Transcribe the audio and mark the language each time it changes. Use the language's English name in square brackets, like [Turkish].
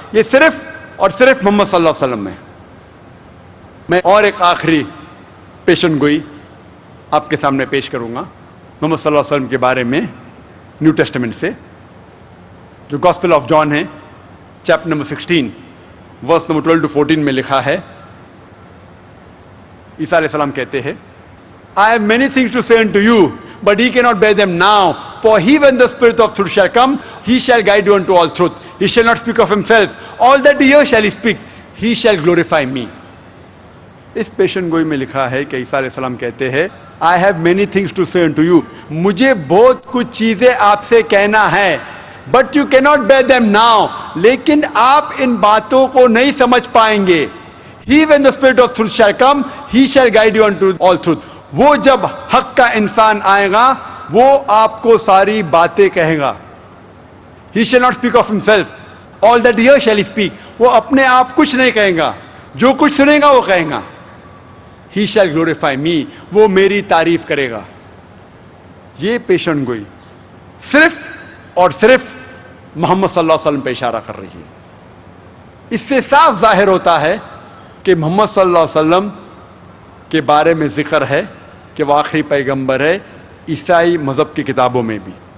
[Hindi] ये सिर्फ और सिर्फ मोहम्मद सल्लल्लाहु अलैहि वसल्लम में. मैं और एक आखिरी पेशन गोई आपके सामने पेश करूंगा मोहम्मद सल्लल्लाहु अलैहि वसल्लम के बारे में न्यू टेस्टामेंट से, जो गॉस्पेल ऑफ जॉन है chapter number 16 verse number 12 to 14 में लिखा है. ईसा अलैहिस्सलाम कहते हैं, [English] I have many things to say unto you, but ye cannot bear them now. For he, when the Spirit of truth shall come, he shall guide you unto all truth. He shall not speak of himself. All that he hears shall he speak. He shall glorify me. [Hindi] इस पेशन गोई में लिखा है कि ईसा अलैहिस्सलाम कहते हैं, [English] I have many things to say unto you. [Hindi] मुझे बहुत कुछ चीजें आपसे कहना है, [English] but you cannot bear them now. [Hindi] लेकिन आप इन बातों को नहीं समझ पाएंगे. [English] He, when the Spirit of truth shall come, he shall guide you unto all truth. [Hindi] वो जब हक का इंसान आएगा वो आपको सारी बातें कहेगा. [English] He shall not speak of himself. All that he hears shall he speak. [Hindi] वो अपने आप कुछ नहीं कहेगा, जो कुछ सुनेगा वो कहेगा. [English] He shall glorify me. [Hindi] वो मेरी तारीफ करेगा. ये पेशन गोई सिर्फ और सिर्फ मोहम्मद सल्लल्लाहु अलैहि वसल्लम पे इशारा कर रही है. इससे साफ जाहिर होता है कि मोहम्मद सल्लल्लाहु अलैहि वसल्लम के बारे में जिक्र है कि वो आखिरी पैगंबर है, ईसाई मज़हब की किताबों में भी.